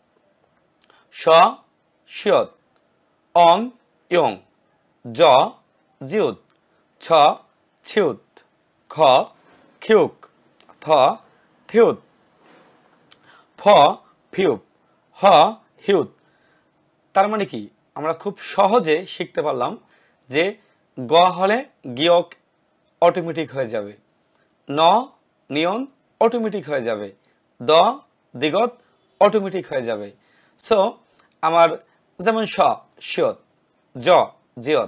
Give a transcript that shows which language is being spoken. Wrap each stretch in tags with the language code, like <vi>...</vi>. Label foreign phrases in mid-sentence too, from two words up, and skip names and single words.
<bn>স শিয়ত, অং ইয়ং, জ জিউত, ছ ছিউত, খ খিউক, থ থিউত, ফ ফিউপ, হ হিউত। তার মানে কি? আমরা খুব সহজে শিখতে পারলাম যে গ হলে গিয়ক অটোমেটিক হয়ে যাবে, ন নিয়ন অটোমেটিক হয়ে যাবে, দ দ্বিগত অটোমেটিক হয়ে যাবে। সো আমার যেমন স শিয়ত, জ জিয়ত।</bn>